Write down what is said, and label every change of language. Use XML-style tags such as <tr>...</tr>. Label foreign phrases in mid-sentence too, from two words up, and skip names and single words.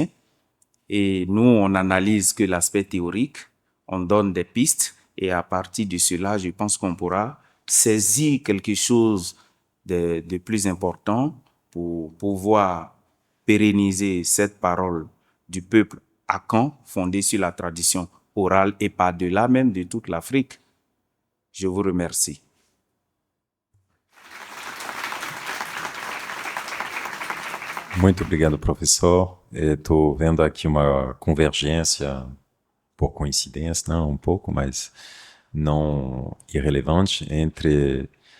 <fr>Et nous, on n'analyse que l'aspect théorique, on donne des pistes et à partir de cela, je pense qu'on pourra saisir quelque chose de plus important pour pouvoir pérenniser cette parole du peuple Akan fondée sur la tradition orale et par-delà même de toute l'Afrique. Je vous remercie.</fr> <pt>Muito obrigado, professor. Estou vendo aqui uma convergência, por coincidência, não, um pouco, mas não irrelevante, entre</pt>